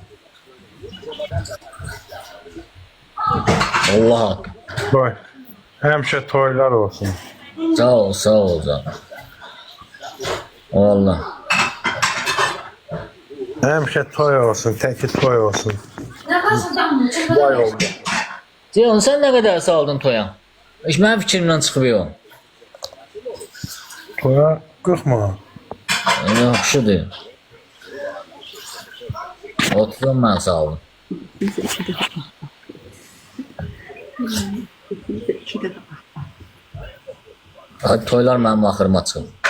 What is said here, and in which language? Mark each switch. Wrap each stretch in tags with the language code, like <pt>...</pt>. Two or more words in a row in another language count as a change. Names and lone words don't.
<az>Allah haqqı. Toy. Həmişə toylar olsun. Sağ ol canım. Allah. Həmişə toy olsun, təki toy olsun. Vay oldu.</az> <tr>Ceyhan sen ne kadar saldın toya? Hiç benim fikrimden</tr> <az>çıxıb yox. Toya 40 manat. Yaxşıdır. 30 mən saldım. Hadi toylar mənim axırıma çıxıb.</az>